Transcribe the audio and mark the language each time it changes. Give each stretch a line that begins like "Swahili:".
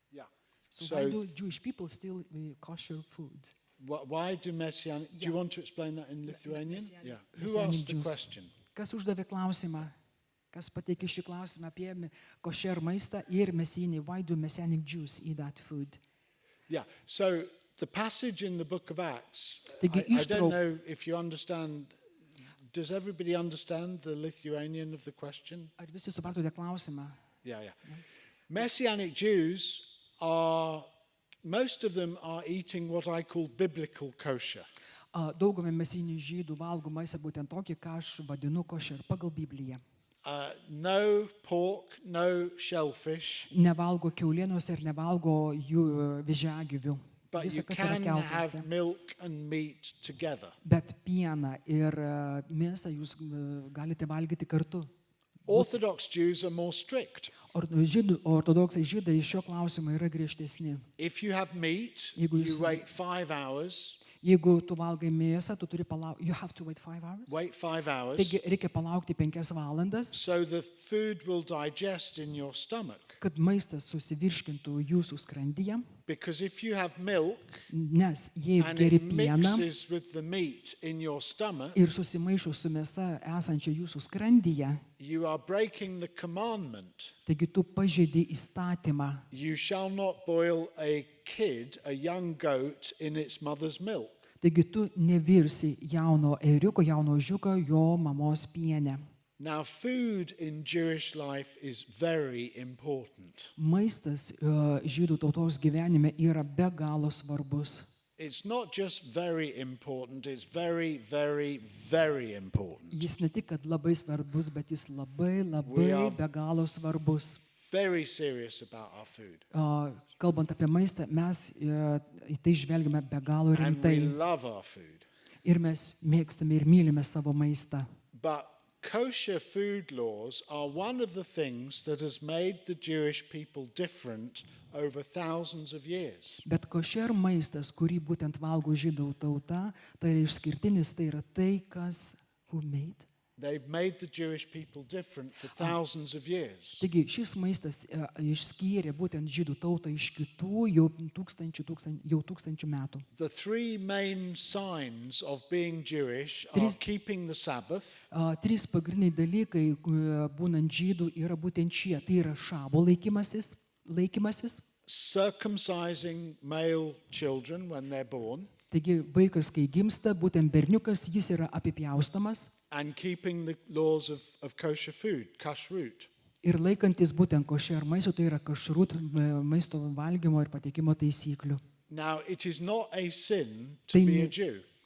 English: Yeah. So why do Jewish people still eat kosher food? Why do Messianic... Do you want to explain that in Lithuanian? Messianic- Who Messianic asked the Jews. question?
Lithuanian: Kas uždavė klausimą? Kas pateikė šį klausimą apie kosher maistą ir mesinį?
English: Why do Messianic Jews eat that food? Yeah. So the passage in the book of Acts,
Lithuanian: Taigi
English: I don't know if you understand... Does everybody understand the Lithuanian of the question?
Lithuanian: Ar visi supratote klausimą?
English: Yeah. Messianic Jews are... Most of them are eating what I call biblical kosher.
Lithuanian: Daugumai mesinių žydų valgo maistą būtent tokį, ką aš vadinu kosher pagal Bibliją.
English: No pork, no shellfish,
Lithuanian: Nevalgo kiaulienos ir nevalgo jų vėžiagyvių.
English: but
Lithuanian: Visa,
English: you
Lithuanian: kas yra
English: can
Lithuanian: kiaulpienose.
English: have milk and meat together.
Lithuanian: Bet pieną ir mėsą jūs galite valgyti kartu.
English: Orthodox Jews are more strict.
Lithuanian: Ortodoksai žydai šio klausimo yra griežtesni.
English: If you have meat,
Lithuanian: Jeigu
English: you
Lithuanian: jūs-
English: wait 5 hours.
Lithuanian: Jeigu tu valgai mėsą, tu turi palaukti.
English: You have to wait 5 hours. Wait 5 hours.
Lithuanian: Taigi reikia palaukti 5 valandas,
English: So the food will digest in your stomach.
Lithuanian: kad maistas susivirškintų jūsų skrandyje.
English: Because if you have milk
Lithuanian: Nes jei
English: and
Lithuanian: geri
English: it
Lithuanian: pieną
English: mixes with the meat in your stomach,
Lithuanian: ir susimaišo su mėsa esančia jūsų skrandyje,
English: you are breaking the commandment.
Lithuanian: taigi tu pažeidi įstatymą.
English: You shall not boil a kid, a young goat, in its mother's milk.
Lithuanian: Taigi tu nevirsi jauno ėriuko, jauno žiuko jo mamos piene.
English: Now, food in Jewish life is very important.
Lithuanian: Maistas žydų tautos gyvenime yra be galo svarbus.
English: It's not just very important, it's very, very, very important.
Lithuanian: Jis ne tik, kad labai svarbus, bet jis labai,
English: We are-
Lithuanian: labai be galo svarbus.
English: Very serious about our food.
Lithuanian: Kalbant apie maistą, mes į tai žvelgiame be galo
English: And we
Lithuanian: rimtai.
English: love our food.
Lithuanian: Ir mes mėgstame ir mylime savo maistą.
English: But kosher food laws are one of the things that has made the Jewish people different over thousands of years.
Lithuanian: Bet košer maistas, kurį būtent valgo žydų tauta, tai yra išskirtinis, tai yra tai, kas
English: who made. They've made the Jewish people different for thousands of years.
Lithuanian: Taigi šis maistas išskyrė būtent žydų tautą iš kitų jau tūkstančių metų.
English: The three main signs of being Jewish are keeping the Sabbath,
Lithuanian: Trys pagrindiniai dalykai būnant žydų yra būtent šie. Tai yra šabo laikymasis.
English: circumcising male children when they're born,
Lithuanian: Taigi vaikas, kai gimsta, būtent berniukas, jis yra apipjaustomas
English: and keeping the laws of kosher food, kashrut.
Lithuanian: ir laikantis būtent košer maisto, tai yra kašrut maisto valgymo ir pateikimo taisyklių.
English: Now, it is not a sin to be a Jew.